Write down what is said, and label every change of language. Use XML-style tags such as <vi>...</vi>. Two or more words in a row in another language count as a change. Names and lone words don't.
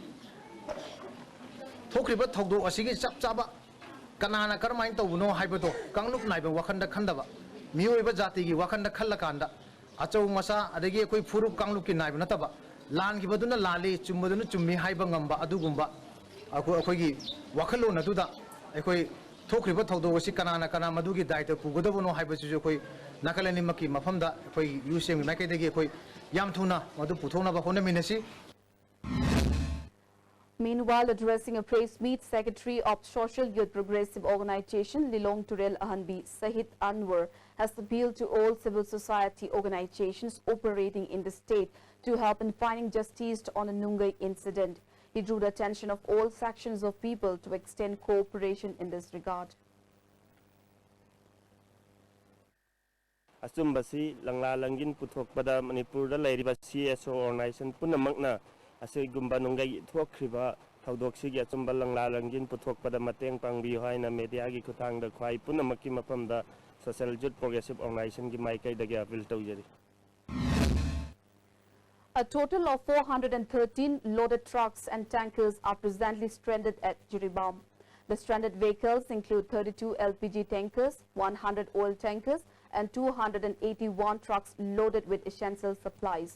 <mni>thokriba thogdo asigi chap chaba kanana karmain tawno haibado kanglup naiba wakhanda khandaba miyoiba jati gi wakhanda khalla kanda achau masa adagi khoi furu kanglup ki naiba nataba lan gi baduna lali chumbaduna chummi haiba ngamba adugumba ꯑꯩꯈꯣꯏꯒꯤ ꯋꯥꯈꯜꯂꯣꯟ ꯑꯗꯨꯗ ꯑꯩꯈꯣꯏ ꯊꯣꯛꯈ꯭ꯔꯤꯕ ꯊꯧꯗꯣꯛ ꯑꯁꯤ ꯀꯅꯥ ꯃꯗꯨꯒꯤ ꯗꯥꯏꯇ ꯄꯨꯒꯗꯕꯅꯣ ꯍꯥꯏꯕꯁꯤꯁꯨ ꯑꯩꯈꯣꯏ ꯅꯥꯀꯜ ꯑꯅꯤꯃꯛꯀꯤ ꯃꯐꯝꯗ ꯑꯩꯈꯣꯏ ꯌꯨ ꯁꯦꯝꯒꯤ ꯃꯥꯏꯀꯩꯗꯒꯤ ꯑꯩꯈꯣꯏ ꯌꯥꯝ ꯊꯨꯅ ꯃꯗꯨ ꯄꯨꯊꯣꯛꯅꯕ ꯍꯣꯠꯅꯃꯤꯟꯅꯁꯤ.</mni> <en>Meanwhile, addressing a press meet, Secretary of Social Youth Progressive Organization Lilong Turel Ahanbi Sahid Anwar has appealed to all civil society organizations operating in the state to help in finding justice on the Nungai incident. He drew the attention of all sections of people to extend cooperation in this regard.</en> <mni>Achumbasi langla langin puthok pada Manipur da lairiba</mni> <en>CSO organization</en> <mni>punamakna asoi gumba nungai thokriba thaudoksi gi achumba langla langin puthok pada mateng pangbi haina media gi khutang da khwai punamakki mapam da Social Youth Progressive Organization gi maikai da gi appeal tawjari.</mni> <en>A total of 413 loaded trucks and tankers are presently stranded at Jiribam. The stranded vehicles include 32 LPG tankers, 100 oil tankers, and 281 trucks loaded with essential supplies.</en>